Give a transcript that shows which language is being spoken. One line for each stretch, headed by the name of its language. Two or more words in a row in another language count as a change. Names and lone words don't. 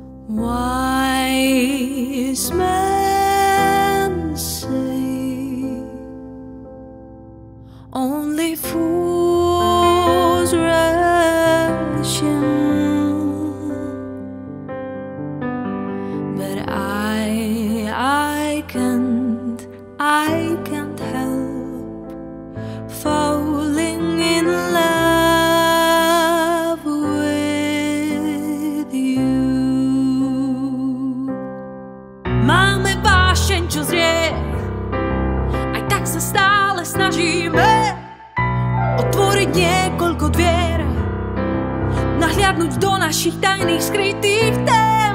English: Wise men say only fools rush in, but I can't help falling in love with you.
Slovak: Máme vášeň, čo zrie, aj tak sa stále snažíme otvoriť niekoľko dvier, nahliadnúť do našich tajných skrytých tém.